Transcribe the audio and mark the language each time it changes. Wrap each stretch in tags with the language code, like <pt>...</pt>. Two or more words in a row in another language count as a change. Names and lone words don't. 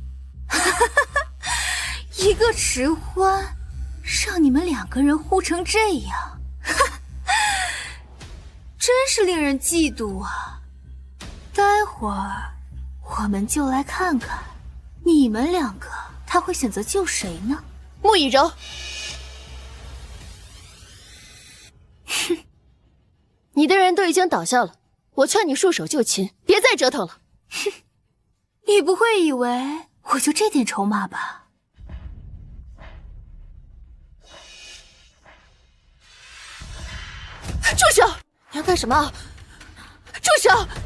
<zh>一个迟欢，让你们2个人护成这样，真是令人嫉妒啊！待会儿我们就来看看，你们2个他会选擇救誰呢？穆以柔，哼，你的人都已經倒下了，我勸你束手就擒，別再折騰了。哼，你不會以為我就這點籌碼吧？住手！你要幹什麼？住手！</zh>